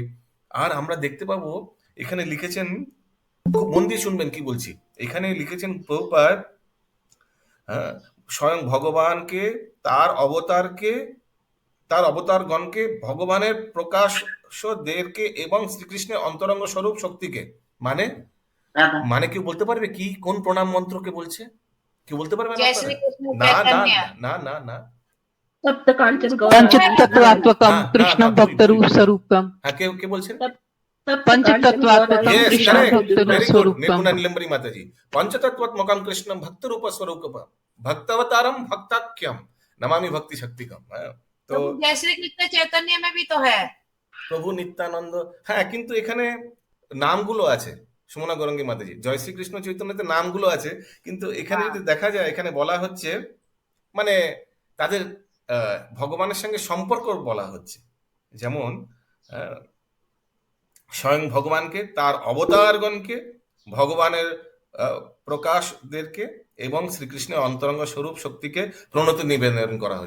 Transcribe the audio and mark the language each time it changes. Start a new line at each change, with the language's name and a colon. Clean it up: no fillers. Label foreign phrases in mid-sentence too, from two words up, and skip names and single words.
Bangla: আর আমরা দেখতে পাবো এখানে লিখেছেন, খুব মন দিয়ে শুনবেন কি বলছি, এখানে লিখেছেন প্রভুপাদ স্বয়ং ভগবানকে, তার অবতারগণকে, ভগবানের প্রকাশদেরকে এবং শ্রীকৃষ্ণের অন্তরঙ্গ স্বরূপ শক্তিকে। মানে কেউ বলতে পারবে কি কোন প্রণাম মন্ত্রকে বলছে? কেউ বলতে পারবে না?
Hindi: जय श्री कृष्ण
Bangla: না না चैतन्य, না না না,
Sanskrit: पंचतत्वात्मकं कृष्णं भक्तरूप स्वरूपम।
Bangla: হ্যাঁ, কে বলছেন?
Sanskrit: पंचतत्वात्मकं
English: Yes,
Sanskrit: कृष्णं
English: correct.
Sanskrit: भक्तरूप
English: Very good.
Sanskrit: स्वरूपम। निर्गुण नीलंबरी माताजी, पंचतत्वात्मकं कृष्णं भक्तरूप स्वरूपम भक्तावतारम भक्ताख्यम नमामि भक्ति शक्तिकम।
Bangla: তো
Hindi: तो जय श्री कृष्ण चैतन्य में भी तो है।
Bangla: প্রভু নিত্যানন্দ, হ্যাঁ, কিন্তু এখানে নামগুলো আছে, সুমনা গৌরাঙ্গী মাতাজি। জয় শ্রীকৃষ্ণ চৈতন্যতে নামগুলো আছে, কিন্তু এখানে যদি দেখা যায়, এখানে বলা হচ্ছে মানে তাদের ভগবানের সঙ্গে সম্পর্ক বলা হচ্ছে। যেমন আহ, স্বয়ং ভগবানকে, তার অবতারগণকে, ভগবানের প্রকাশদেরকে এবং শ্রীকৃষ্ণের অন্তরঙ্গ স্বরূপ শক্তিকে প্রণতি নিবেদন করা হয়েছে।